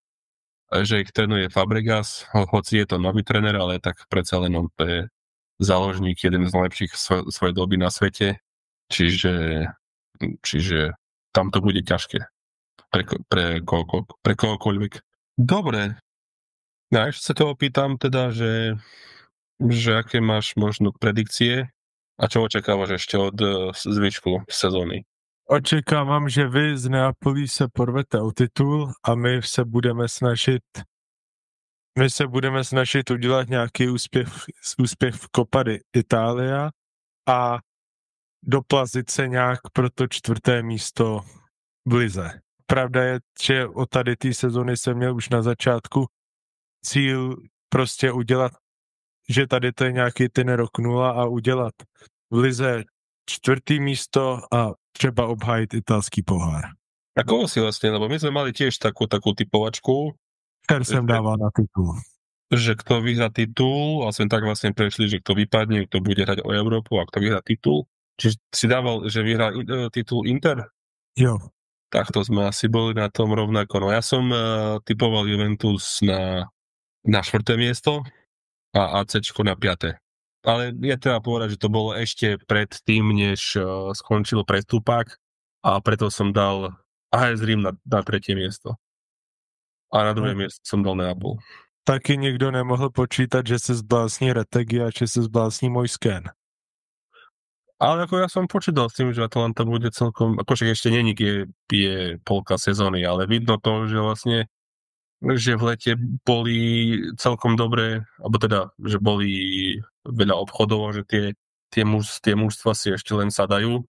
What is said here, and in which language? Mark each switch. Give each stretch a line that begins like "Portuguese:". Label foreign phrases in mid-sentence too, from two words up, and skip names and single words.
Slovak: že ich trénuje Fabregas, hoci je to nový tréner, ale tak predsa len on to je záložník, jeden z najlepších svojej doby na svete, čiže tam to bude ťažké pre kohokoľvek. Dobre, ja ešte sa toho pýtam teda, že aké máš možno predikcie a čo očakávaš ešte od zvyšku sezóny?
Czech: Očekávám, že vy z Neapolí se porvete o titul a my se budeme snažit udělat nějaký úspěch v Copa Italia a doplazit se nějak pro to 4. místo v lize. Pravda je, že od tady té sezony jsem měl už na začátku cíl prostě udělat, že tady to je nějaký ten rok 0 a udělat v lize 4. místo a třeba obhájit italský pohár.
Slovak: A koho si vlastne, lebo my sme mali tiež takú typovačku,
Czech: Který jsem dával na titul.
Slovak: že kto vyhrá titul, a sme tak vlastne prešli, že kto vypadne, kto bude hrať o Európu a kto vyhrá titul. Čiže si dával, že vyhrá titul Inter?
Czech: Jo.
Slovak: Tak to sme asi boli na tom rovnako. No ja som typoval Juventus na 4. miesto a ACčko na 5. Ale je treba povedať, že to bolo ešte pred tým, než skončil prestupák a preto som dal AS Rím na 3. miesto. A na 2. miesto som dal Neapol.
Czech: Taky nikdo nemohl počítat, že se zblásní Retegi a že se zblásní Moisken.
Slovak: Ale ako ja som počítal s tým, že Atalanta bude celkom, akože ešte není, je polka sezóny, ale vidno to, že vlastne že v lete boli celkom dobré, alebo teda, že boli veľa obchodov, že tie mužstva si ešte len sadajú.